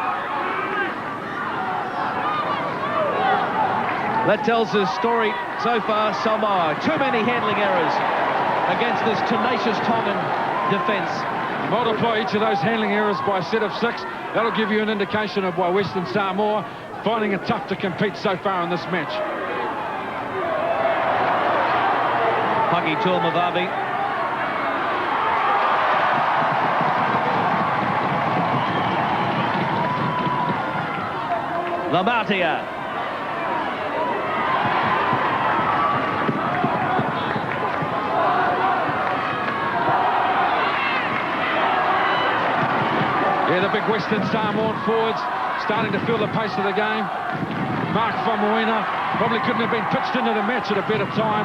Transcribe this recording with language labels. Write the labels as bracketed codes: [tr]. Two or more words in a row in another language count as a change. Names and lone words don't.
[en] That tells the story so far. Samoa, too many handling errors against this tenacious Tongan defence. Multiply each of those handling errors by a set of 6. That'll give you an indication of why Western Samoa finding it tough to compete so far in this match. Paki Tuamavavi. Lamatia. Yeah, the big Western Samoan forwards starting to feel the pace of the game. Mark Famuina probably couldn't have been pitched into the match at a better time.